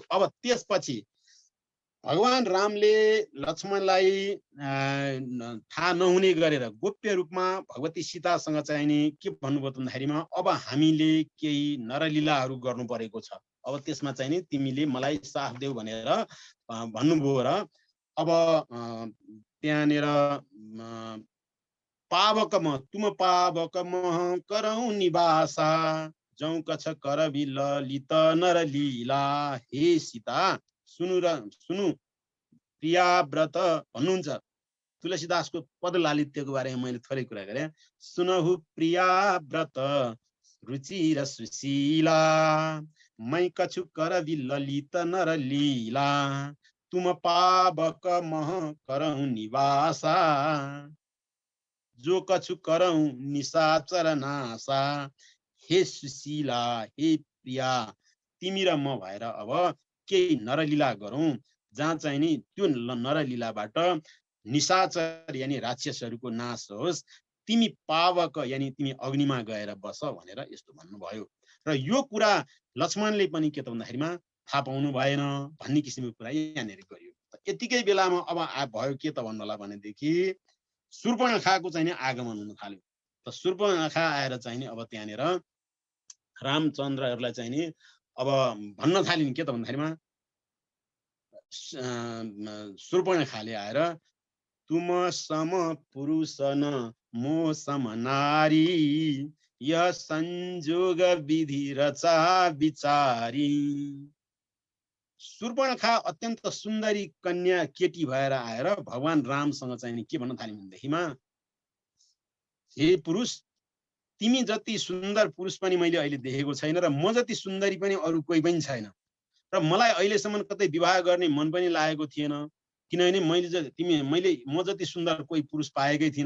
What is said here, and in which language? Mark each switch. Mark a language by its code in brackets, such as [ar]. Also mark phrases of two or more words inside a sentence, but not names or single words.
[ne] अब त्यसपछि भगवान रामले लक्ष्मणलाई थाहा नहुने गरेर गोप्य रूपमा भगवती सीतासँग चाहिँ नि के भन्नुभयो भन्दाखेरिमा अब हामीले केही नरलीलाहरू गर्नु परेको छ, अब त्यसमा चाहिँ नि तिमीले मलाई साथ देऊ भनेर भन्नुभयो। र अब त्यहाँनिर [awa] पावक म तुम पावक म करौँ निवासा जौ कछ कर ललित नरलीला। [ne] हे सीता [awa] सुनु प्रिया व्रत [ne] भन्नुहुन्छ। तुलसीदासको पद लालित्यको बारेमा मैले थोरै कुरा गरेँ। [awa] सुनहु प्रिया व्रत रुचि र सुशीला मै कछु कर ललित नरलीला तुम पावक मह करहु निवासा जो कछु करहु निशाचर नासा। [ne] हे सुशीला हे प्रिया तिमी र म भएर अब केही नरलीला गरौँ जहाँ चाहिँ नि त्यो नरलीलाबाट निशाचर यानि राक्षसहरूको नाश होस्, तिमी पावक यानि तिमी अग्निमा गएर बस भनेर यस्तो भन्नुभयो। र यो कुरा लक्ष्मणले पनि के त भन्दाखेरिमा थाहा पाउनु भएन भन्ने किसिमको कुरा यहाँनिर गरियो। यतिकै बेलामा अब भयो के त भन्नु होला भनेदेखि शूर्पणखाको चाहिँ नि आगमन हुन थाल्यो। त शूर्पणखा आएर चाहिँ नि अब त्यहाँनिर रामचन्द्रहरूलाई चाहिँ नि अब भन्न थालिन् के त भन्दाखेरिमा शूर्पणखाले आएर [awa] तुम सम पुरुष न मो सम नारी यह संजोग विधि रचा विचारी। [ne] शूर्पणखा अत्यन्त सुन्दरी कन्या केटी भएर आएर भगवान रामसँग चाहिँ नि के भन्न थाल्यो भनेदेखिमा, हे पुरुष, तिमी जति सुन्दर पुरुष पनि मैले अहिले देखेको छैन र म जति सुन्दरी पनि अरू कोही पनि छैन र मलाई अहिलेसम्म कतै विवाह गर्ने मन पनि लागेको थिएन, किनभने मैले म जति सुन्दर कोही पुरुष पाएकै थिइनँ।